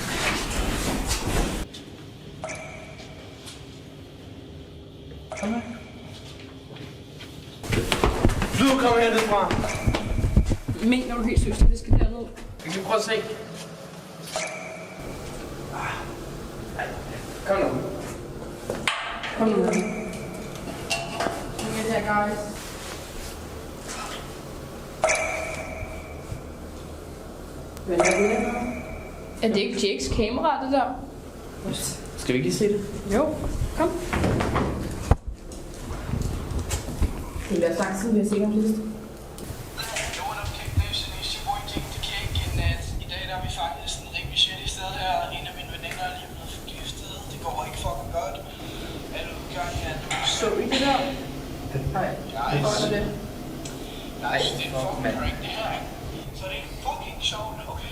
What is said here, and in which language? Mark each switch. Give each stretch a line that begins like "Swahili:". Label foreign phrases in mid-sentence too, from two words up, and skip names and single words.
Danish: Kom her. Du kommer hernede fra. Mener du helt seriøst, at vi skal derned? Vi kan prøve at se. Kom nu. Kom nu.
English: Look at that, guys.
Danish: Hvad er det? Er det ikke Jakes kamera, det der? Skal vi ikke lige se det? Jo, kom. Det bliver sagt, siden vi har set om sidst.
English: Yo, what up, Cake Nation? It's your boy Jake the Cake.
Danish: I dag der er vi fanget sådan en rimelig shitty sted her. En af mine veninder er lige blevet forgiftet. Det går ikke fucking godt. Alle udgange er låst. Så I det der? Nej, Guys, det det. Guys, det er en fucking prank det her, ikke? Så det er fucking sjovt, okay?